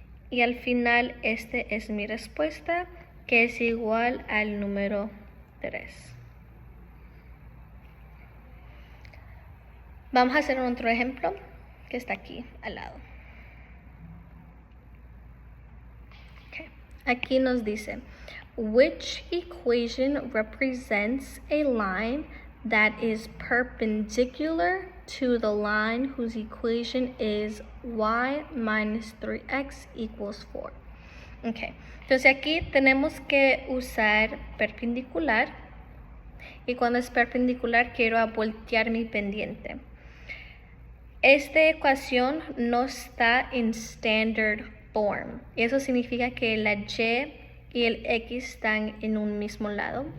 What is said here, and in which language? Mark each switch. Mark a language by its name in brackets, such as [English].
[Spanish] Y al final este es mi respuesta, que es igual al número 3. Vamos a hacer otro ejemplo que está aquí al lado. Aquí nos dice, [English] which equation represents a line that is perpendicular to the line whose equation is y minus 3x equals 4. Okay. [Spanish] Entonces aquí tenemos que usar perpendicular, y cuando es perpendicular quiero voltear mi pendiente. Esta ecuación no está en standard form. Eso significa que la y y el x están en un mismo lado.